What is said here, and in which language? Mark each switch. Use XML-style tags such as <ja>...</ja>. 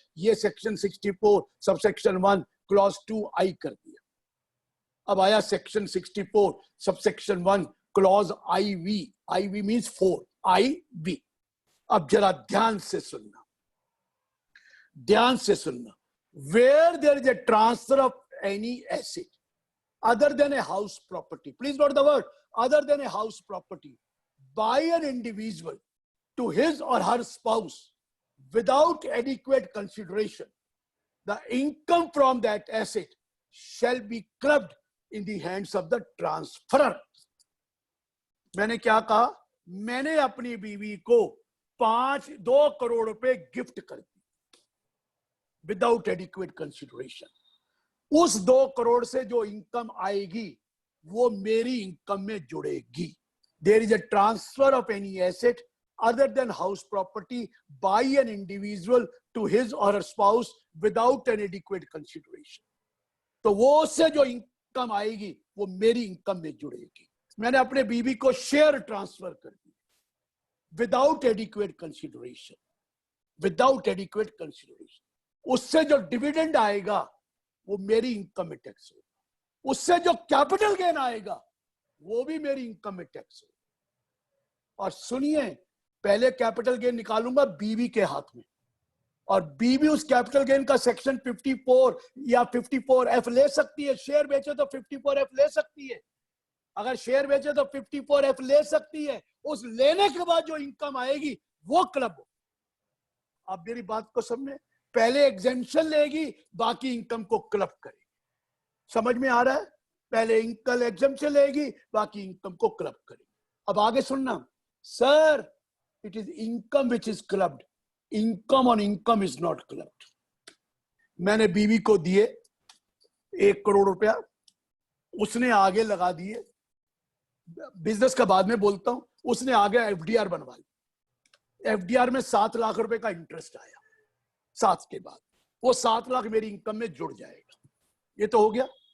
<hi>ये section 64 subsection 1 clause 2I कर दिया। अब आया section 64 subsection 1 clause IV। IV means 4, IV। अब जरा ध्यान से सुनना, ध्यान से सुनना।</hi> <en>Where there is a transfer of any asset other than a house property, please note the word other than a house property, by an individual to his or her spouse without adequate consideration, the income from that asset shall be clubbed in the hands of the transferor।</en> <hi>मैंने क्या कहा, मैंने अपनी बीवी को 2 करोड़ रुपए gift कर दी</hi> <en>Without adequate consideration.</en> <hi>उस 2 करोड़ से जो इनकम आएगी वो मेरी इनकम में जुड़ेगी।</hi> <en>There is a transfer of any asset other than house property by an individual to his or her spouse without an adequate consideration।</en> <hi>तो वो उससे जो इनकम आएगी वो मेरी इनकम में जुड़ेगी। मैंने अपने बीवी को शेयर ट्रांसफर कर दी</hi> <en>Without adequate consideration, without adequate consideration.</en> <hi>उससे जो डिविडेंड आएगा वो मेरी इनकम में टैक्स होगा, उससे जो कैपिटल गेन आएगा वो भी मेरी इनकम में टैक्स होगा। और सुनिए, पहले कैपिटल गेन निकालूंगा बीवी के हाथ में, और बीवी उस कैपिटल गेन का सेक्शन 54 या 54F ले सकती है। शेयर बेचे तो 54F ले सकती है, अगर शेयर बेचे तो 54F ले सकती है। उस लेने के बाद जो इनकम आएगी वो क्लब हो। आप मेरी बात को समझे, पहले एग्जेम्पशन लेगी, बाकी इनकम को क्लब करेगी। समझ में आ रहा है? पहले इनकम एग्जेम्पशन लेगी, बाकी इनकम को क्लब करेगी। अब आगे सुनना,</hi> <en>Sir it is income which is clubbed, income on income is not clubbed।</en> <hi>मैंने बीवी को दिए 1 करोड़ रुपया, उसने आगे लगा दिए, बिजनेस का बाद में बोलता हूं, उसने आगे FDR बनवा ली, एफडीआर में 7 लाख रुपए का इंटरेस्ट आया, 7 के बाद वो 7 लाख मेरी इनकम में जुड़ जाएगा, ये तो हो गया।</hi>